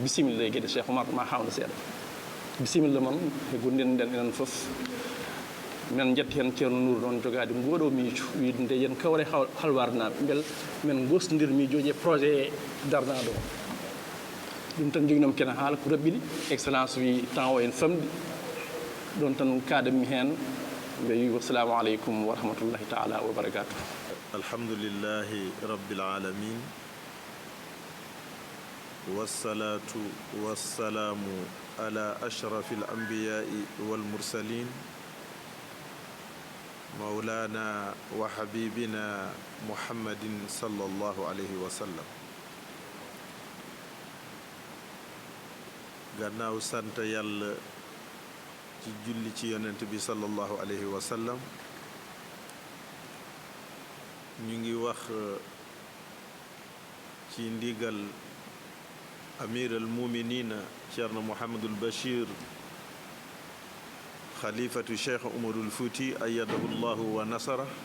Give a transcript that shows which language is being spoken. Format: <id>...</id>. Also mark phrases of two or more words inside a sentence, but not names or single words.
<ff>bisimilla e gueɗe Cheikh Oumar ma hawna seeɗa bisimilla moon e gonɗen nden enen fof men jetti hen ceerno Nour noon jogade ngoɗo miijo wiide nde yen kawre halwarnaɓe beel men gostodir miijoji e projet darnaɗo o ɗum tan joguinomi kene haala ko raɓɓiɗi excellence wi temps o en famɗi ɗon tan kaɗanmi hen mbe wi</ff> <ar>والسلام عليكم ورحمة الله تعالى وبركاته. الحمد لله رب العالمين والصلاة والسلام على أشرف الأنبياء والمرسلين مولانا وحبيبنا محمد صلى الله عليه وسلم</ar> <wo>gannaaw sant yàlla ci julli ci yonent bi</wo> <ar>صلى الله عليه وسلم</ar> <wo>ñu ngi wax ci ndigal</wo> <ar>أمير المؤمنين</ar> <wo>Ceerno Mouhamadul Bachir xalifatu Cheikh Umarul Fuuti</wo> <ar>أيده الله ونصره</ar>